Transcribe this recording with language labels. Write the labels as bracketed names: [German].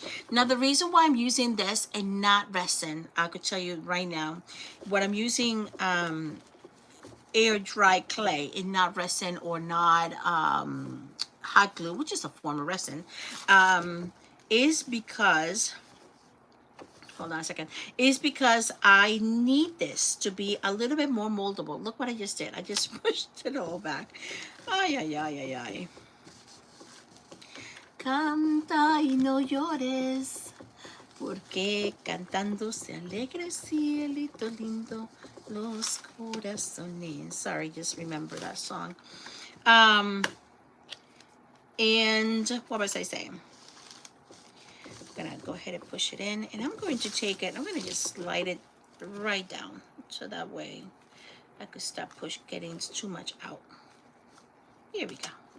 [English] Now, the reason why I'm using this and not resin, I could tell you right now, what I'm using air dry clay and not resin or not hot glue, which is a form of resin, is because... Hold on a second. Is because I need this to be a little bit more moldable. Look what I just did. I just pushed it all back. Ay, ay, ay, ay, ay. [Spanish] Canta y no llores, porque cantando se alegra el cielito lindo, los corazones. [English] Sorry, just remember that song. And what was I saying? I'm gonna go ahead and push it in, and I'm going to take it, I'm gonna just slide it right down so that way I could stop getting too much out. Here we go.